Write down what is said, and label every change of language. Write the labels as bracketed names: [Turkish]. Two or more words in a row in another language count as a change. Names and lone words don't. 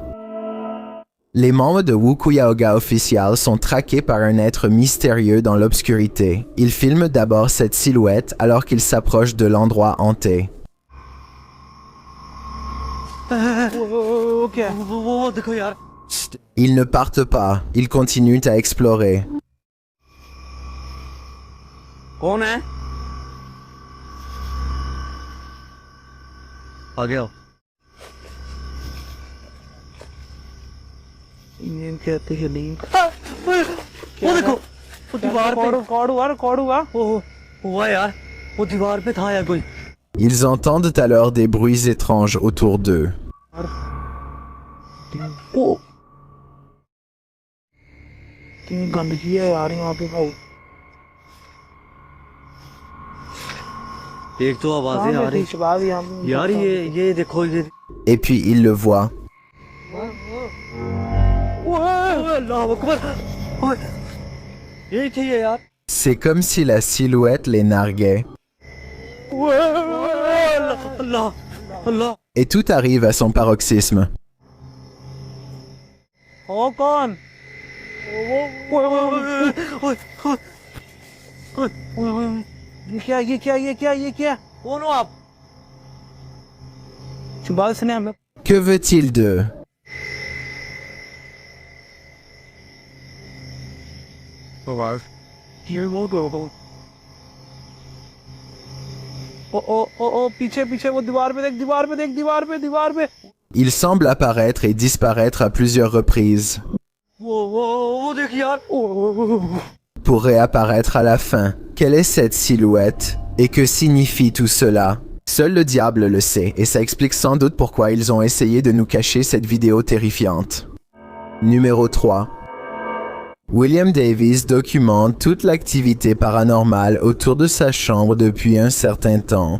[French] Les membres de Wu Kuyaoga Official sont traqués par un être mystérieux dans l'obscurité. Ils filment d'abord cette silhouette alors qu'ils s'approchent de l'endroit hanté. Ils ne partent pas, ils continuent à explorer. [Hindi] कौन है? आ गया। नींद कहते हैं नींद। वो देखो, वो दीवार पे कौड़ हुआ। वो हुआ यार, वो दीवार पे था या कोई। [French] Ils entendent alors des bruits étranges autour d'eux. [Hindi] वो कितनी गंदगी है यार यहाँ पे भाई। एक तो आवाजें आ रही यार, ये देखो ये। [French] Et puis ils le voient. [Arabic] الله أكبر, [Hindi] यही थे ये यार। [French] C'est comme si la silhouette les narguait. [Hindi] अल्लाह अल्लाह। [French] Et tout arrive à son paroxysme. [Hindi] ओ कौन? ये क्या? कौन हो आप? बात सुने हमें। [French] Que veut-il d'eux? [Hindi] ओ पीछे वो दीवार पे। [French] Il semble apparaître et disparaître à plusieurs reprises. [Hindi] वो देख यार। [French] Pour réapparaître à la fin. Quelle est cette silhouette? Et que signifie tout cela? Seul le diable le sait, et ça explique sans doute pourquoi ils ont essayé de nous cacher cette vidéo terrifiante. Numéro 3. William Davies documente toute l'activité paranormale autour de sa chambre depuis un certain temps.